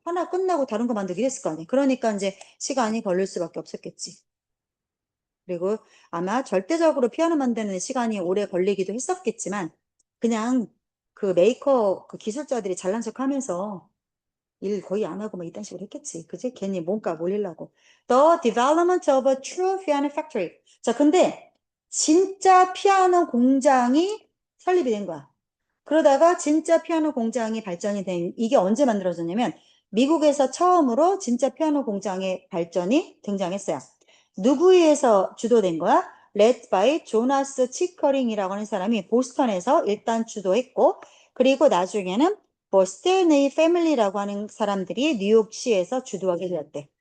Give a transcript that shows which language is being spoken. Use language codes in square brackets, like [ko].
[ko] 하나 끝나고 다른 거 만들기 했을 거 아니야. 그러니까 이제 시간이 걸릴 수밖에 없었겠지. 그리고 아마 절대적으로 피아노 만드는 시간이 오래 걸리기도 했었겠지만 그냥 그 메이커 그 기술자들이 잘난 척 하면서 일 거의 안 하고 막 이딴 식으로 했겠지. 그지? 괜히 몸값 올리려고. [en] The development of a true piano factory. [ko] 자, 근데 진짜 피아노 공장이 설립이 된 거야. 그러다가 진짜 피아노 공장이 발전이 된, 이게 언제 만들어졌냐면, 미국에서 처음으로 진짜 피아노 공장의 발전이 등장했어요. 누구에 의해서 주도된 거야? [en] Led by [ko] 조나스 치커링이라고 하는 사람이 보스턴에서 일단 주도했고, 그리고 나중에는 스테이네이 패밀리라고 하는 사람들이 뉴욕시에서 주도하게 되었대.